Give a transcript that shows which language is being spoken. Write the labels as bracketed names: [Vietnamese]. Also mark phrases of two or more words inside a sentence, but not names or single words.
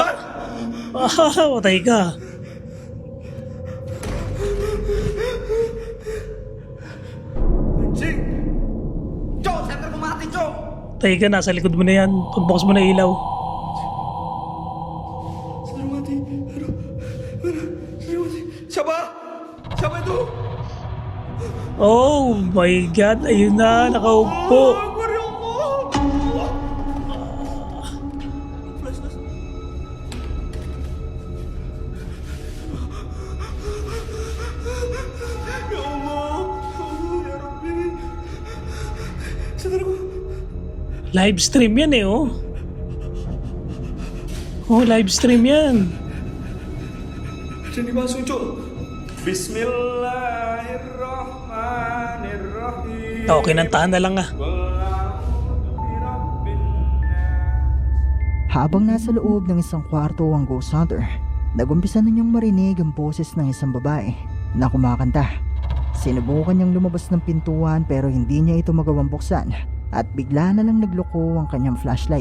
[Filipino] Ah, patay ka. [Indonesian] Anjing. Cok, center ko mati, cok. [Filipino] Patay ka, nasa likod mo na yan. Pagbukas mo na ilaw. [Indonesian] Center mati. Aduh. Mana? Center mati. Siapa? Siapa itu? [English] Oh my God, [Filipino] ayun na, nakaupo. [Arabic] أكبر يا الله. [English] Flash, flash. [Arabic] يا الله. يا ربي. [Filipino] Center ko. [English] Live stream [Filipino] yan eh, oh. Oh, [English] live stream [Filipino] yan. [Indonesian] Dan dibasuh, cok. [Arabic] Bismillahirrahmanirrahim. [Filipino] Okay, nantahan na lang ah. Habang nasa loob ng isang kwarto ang ghost hunter, nagumpisa na niyang marinig ang boses ng isang babae na kumakanta. Sinubukan niyang lumabas ng pintuan pero hindi niya ito magawang buksan at bigla na lang nagloko ang kanyang flashlight.